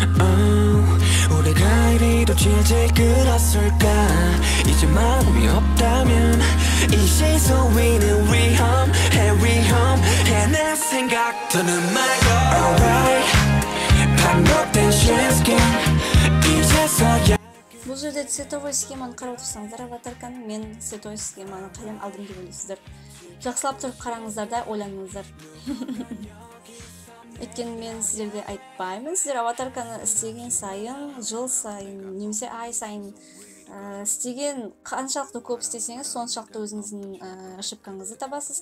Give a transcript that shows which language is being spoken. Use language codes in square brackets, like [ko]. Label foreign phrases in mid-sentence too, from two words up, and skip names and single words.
[ko] 우리가 이리도 질질 끌었을까 이제 마음이 없다면 이 시선 위는 위험해 내 생각들은 말고 Alright 반복된 시스템 이제서야 [kk] Бұл жерде [ru] цветовой схеманы [kk] қарап отырсаңыздар, аватарканың мен [ru] цветовой схеманы [kk] қайдан алдым деп ойлайсыздар. Жақсылап тұрып қараңыздар да ойланыңыздар. Өйткені мен сіздерге айтпаймын. Сіздер аватарканы істеген сайын, жыл сайын, немесе ай сайын істеген қаншалықты көп істесеңіз, соншалықты өзіңіздің ошибкаңызды табасыз.